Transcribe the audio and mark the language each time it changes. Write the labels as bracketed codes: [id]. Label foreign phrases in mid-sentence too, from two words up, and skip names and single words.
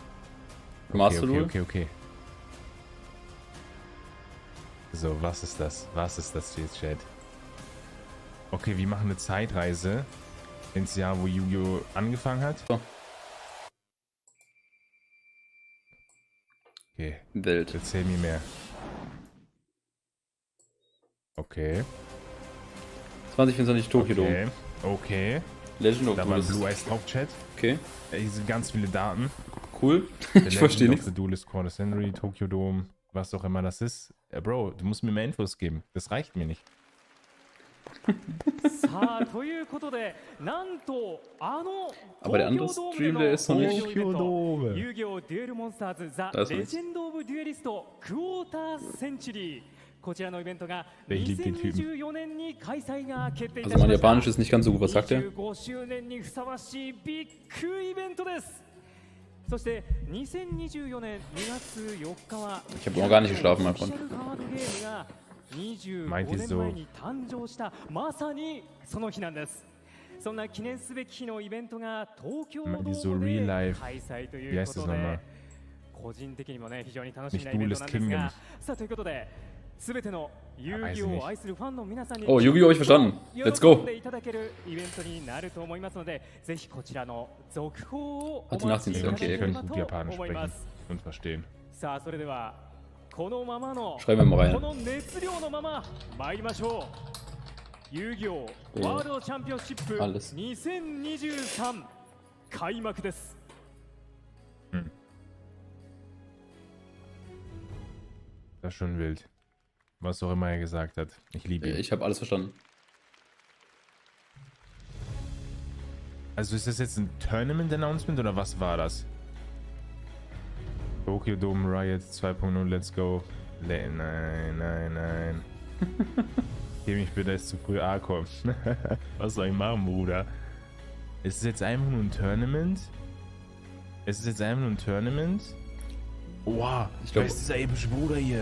[de] Okay. So, was ist das? Jetzt, Chat? Okay, wir machen eine Zeitreise ins Jahr, wo Yu-Gi-Oh! Angefangen hat. So. Okay. Welt. Erzähl mir mehr. Okay. 2024 Tokyo Dome. Okay. Legend of Da war ein Duelist. Blue Eyes drauf, Chat. Okay, Hier sind ganz viele Daten. cool. Der Ich verstehe Legend of nichts. the Duelist, Quarter Century, Tokyo Dome, was auch immer das ist. Bro, du musst mir mehr Infos geben. Das reicht mir nicht. Aber der andere Stream, der ist noch nicht. Tokyo Dome. Yugioh Duel Monsters The Da ist nichts. [ja] Legend of Duelist Quarter Century こちらのイベントが [de] Ich lieb den Typen. [ja] 2024 年に開催が決定いた [de] Also [ja] し [de] mein [ja] ました [de] Japanisch ist nicht ganz so gut, was sagt er? [ja] 25周年にふさわしいビッグイベントです。そして2024年2月4日は [de] Ich habe noch gar nicht geschlafen, mein [ja] オフィ [de] Freund. [ja] シャルカードゲームが25 [de] Meint ihr [ja] 年 [de] so? [ja] 前に誕生したまさにその日なんです。そんな記念すべき日のイベントが東京ド [de] Meint ihr so [ja] ーム [de] real [ja] で [de] life? [ja] 開催と [de] Wie [ja] いう [de] heißt [ja] こ [de] das [ja] と [de] nochmal? [ja] で個人的にもね非常に楽しみな [de] Nicht [ja] イベントなんです [de] Duelist [ja] が [de] Kingdom. [ja] さあということで全ての遊戯王を愛するファンの皆さんに [de] Oh, Yu-Gi-Oh! Ich verstanden. [en] Let's go. [ja] 喜んでいただけるイベントになると思いますのでぜひこちらの続報をお [de] Hat die [ja] 待ちい [de] Nachdienst, [ja] ただ [de] okay. [ja] け [de] Wir [ja] れ [de] können [ja] ば [de] gut [ja] と [de] Japanisch [ja] 思いま [de] sprechen [ja] す [de] und verstehen. [ja] さあそれではこのままの [de] Schreiben wir mal rein. [ja] この熱量のまま参りましょう遊戯王ワールドチャンピオンシップ [de] Alles. [ja] 2023開幕です [de] Das ist schon wild. Was auch immer er gesagt hat. Ich liebe ihn. Ich habe alles verstanden. Also ist das jetzt ein Tournament-Announcement oder was war das? Tokyo Dome Riot 2.0, [en] let's go. [de] Nein, nein, nein. Geh mich bitte, ist zu früh A-Kommen. Was soll ich machen, Bruder? Ist es jetzt einfach nur ein Tournament? Ist es jetzt einfach nur ein Tournament? Wow, Ich glaub- wer ist dieser epische Bruder hier?